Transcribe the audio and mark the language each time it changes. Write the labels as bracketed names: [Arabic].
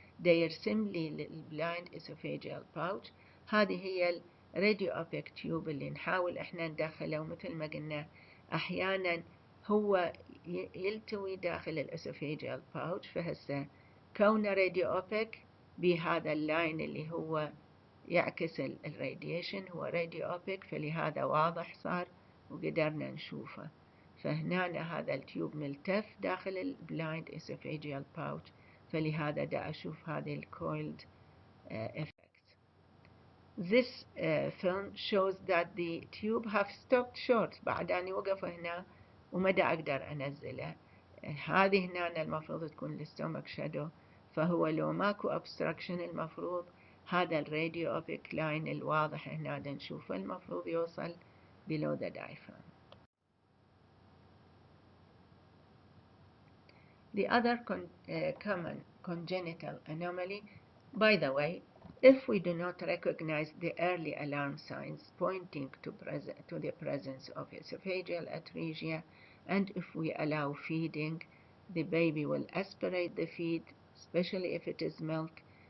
[Arabic] يرسملي البلايند esophageal pouch. هذه هي الراديو أوبيك تيوب اللي نحاول احنا ندخله، ومثل ما قلنا احيانا هو يلتوي داخل الاسوفيجيال باوتش، فهسه كونه راديو أوبيك بهذا اللاين اللي هو يعكس الراديشن هو راديو أوبيك، فلهذا واضح صار وقدرنا نشوفه. فهنا هذا التيوب ملتف داخل البلايند esophageal pouch، فلهذا دا أشوف هذه الcoiled effect. [English] This film shows that the tube have stopped short [Arabic] بعد أن يوقف هنا وما دا أقدر أنزله. هذه هنا المفروض تكون الستومك شادو، فهو لو ماكو obstruction المفروض هذا الراديو أوبيك لاين الواضح هنا دا نشوفه المفروض يوصل [English] below the diaphragm. The other common congenital anomaly, by the way, if we do not recognize the early alarm signs pointing to the presence of esophageal atresia, and if we allow feeding, the baby will aspirate the feed, especially if it is milk.